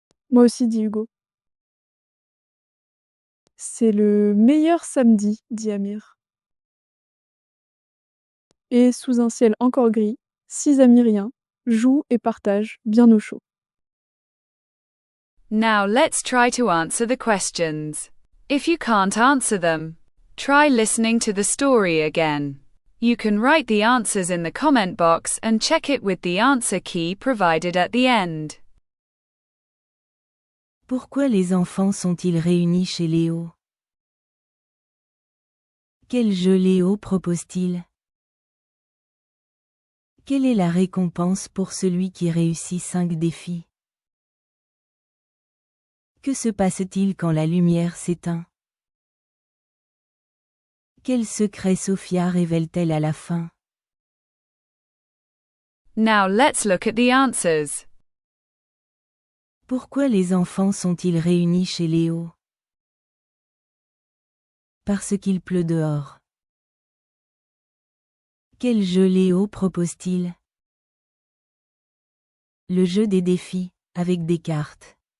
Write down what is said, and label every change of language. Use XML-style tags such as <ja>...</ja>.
<fr>Moi aussi, dit Hugo. C'est le meilleur samedi, dit Amir. Et sous un ciel encore gris, 6 Amiriens jouent et partagent bien au chaud.</fr> <en>Now let's try to answer the questions. If you can't answer them, try listening to the story again. You can write the answers in the comment box and check it with the answer key provided at the end.</en> <fr>Pourquoi les enfants sont-ils réunis chez Léo? Quel jeu Léo propose-t-il? Quelle est la récompense pour celui qui réussit 5 défis? Que se passe-t-il quand la lumière s'éteint? Quel secret Sophia révèle-t-elle à la fin?</fr> <en>Now let's look at the answers.</en> <fr>Pourquoi les enfants sont-ils réunis chez Léo? Parce qu'il pleut dehors. Quel jeu Léo propose-t-il? Le jeu des défis, avec des cartes.</fr>